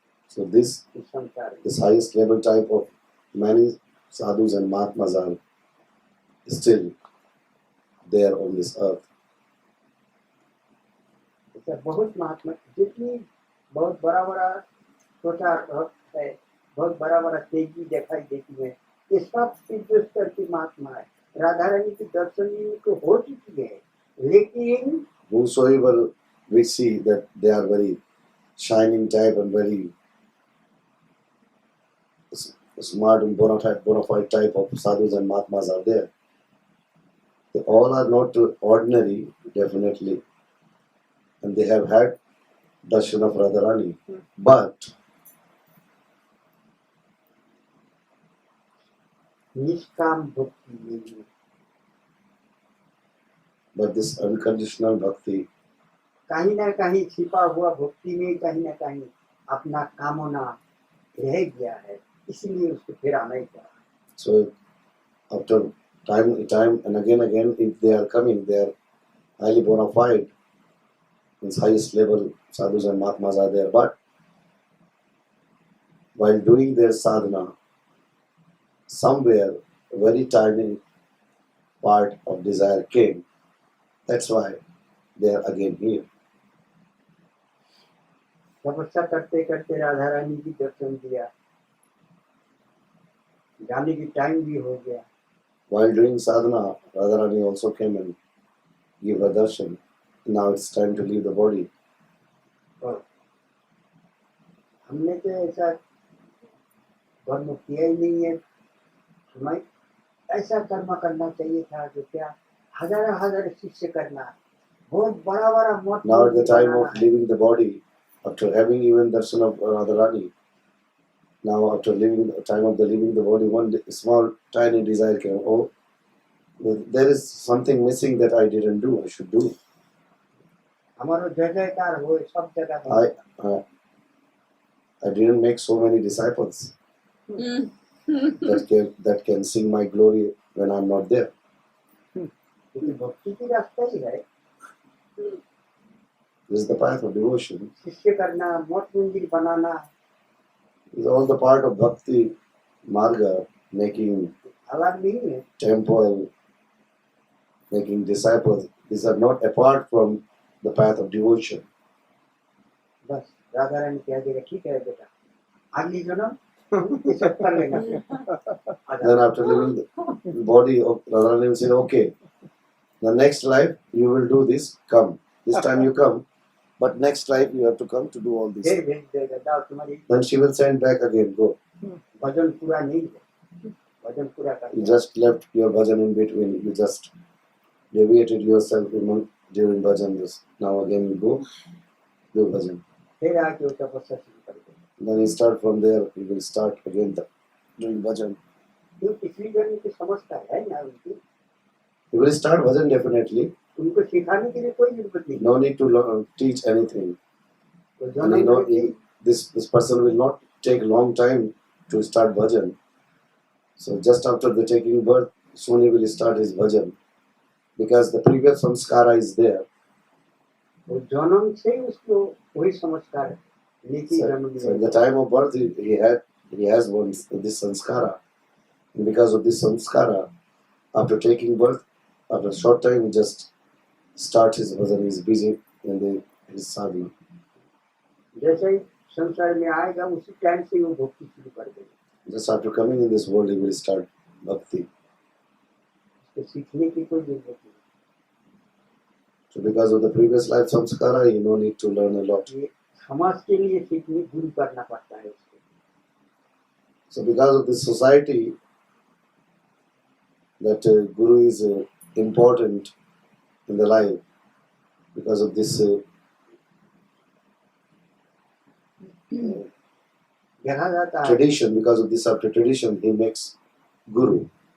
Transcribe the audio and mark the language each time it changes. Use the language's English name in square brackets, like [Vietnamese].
[English] So this [Hindi] इस संसार में. [English] highest level type of many sadhus and mahatmas are still there on this earth. [Hindi] ऐसा बहुत महात्मा, जितनी बहुत बड़ा बड़ा छोटा भक्त है, बहुत बड़ा बड़ा तेजी दिखाई देती है, ये सब सिद्ध स्तर की महात्मा है. राधा रानी की दर्शन इनको हो चुकी है, लेकिन [English] Whosoever we see that they are very shining type and very smart and bona fide type of sadhus and mahatmas are there. They all are not ordinary, definitely, and they have had darshan of Radharani. But [Hindi] निष्काम भक्ति नहीं है. [English] this unconditional bhakti, [Hindi] कहीं ना कहीं छिपा हुआ भक्ति में कहीं ना कहीं अपना कामना रह गया है, इसलिए उसको फिर आना ही पड़ा. [English] so after time and again, if they are coming, they are highly bona fide, means highest level sadhus and mahatmas are there. But while doing their sadhana, somewhere a very tiny part of desire came. That's why they are again here. [Hindi] तपस्या करते करते राधा रानी की दर्शन दिया, जाने की time भी हो गया. [English] While doing sadhana, Radharani also came and gave her darshan. Now it's time to leave the body. [Hindi] और हमने तो ऐसा कर्म किया ही नहीं है. हमें ऐसा कर्म करना चाहिए था जो क्या हजार शिष्य करना, बहुत बड़ा बड़ा मठ [English] Now at the time [Hindi] banana [English] of [Hindi] है. [English] leaving the body, after having even darshan of Radharani, now after leaving the time of the leaving the body, one small tiny desire came. Oh, there is something missing that I didn't do. I should do. [Hindi] हमारा जय जयकार हो सब जगह हो. [English] I didn't make so many disciples that can sing my glory when I'm not there. [Hindi] क्योंकि भक्ति की रास्ता ही है, [English] This is the path of devotion. [Hindi] शिष्य करना, मठ मंदिर बनाना [English] It's all the part of bhakti marga, making [Hindi] अलग नहीं है. [English] temple, making disciples. These are not apart from the path of devotion. [Hindi] बस राधा रानी कह देगा ठीक है बेटा, अगली जन्म ये सब कर लेना फिर [English] Then after living the body of Radharani will say, okay, the next life you will do this, come. This time you come, but next life you have to come to do all this. [Hindi] फिर भेज देगा जाओ तुम्हारी [English] Then she will send back again, go. [Hindi] भजन पूरा नहीं है भजन पूरा कर [English] You just left your bhajan in between, you just deviated yourself during bhajan. Now again you go, do bhajan. [Hindi] फिर आके वो तपस्या शुरू कर देगा [English] Then you start from there, you will start again doing bhajan. [Hindi] क्यों पिछली जन्म की समझता है ना उनकी [English] You will start bhajan definitely. [Hindi] उनको सिखाने के लिए कोई जरूरत नहीं [English] No need to teach anything. [Hindi] तो [English] And [Hindi] जन्म करके [English] this person will not take long time to start bhajan. So just after the taking birth, soon he will start his bhajan. Because the previous samskara is there. [Hindi] वो जन्म से ही उसको वही संस्कार नीति जन्म [English] So at the time of birth, he has this samskara. And because of this samskara, after taking birth, after a short time, he just starts his bhajan. He is busy in his sadhana. [Hindi] जैसे ही संसार में आएगा उसी time से वो भक्ति शुरू कर देगा [English] Just after coming in this world, he will start bhakti. [Hindi] उसको सीखने की कोई जरूरत नहीं [English] So because of the previous life samskara, you no need to learn a lot. [Hindi] ये समाज के लिए सीखने गुरु करना पड़ता है उसको [English] So because of this society, that guru is important in the life. Because of this [Hindi] देखा जाता है [English] tradition, because of this after tradition, he makes guru.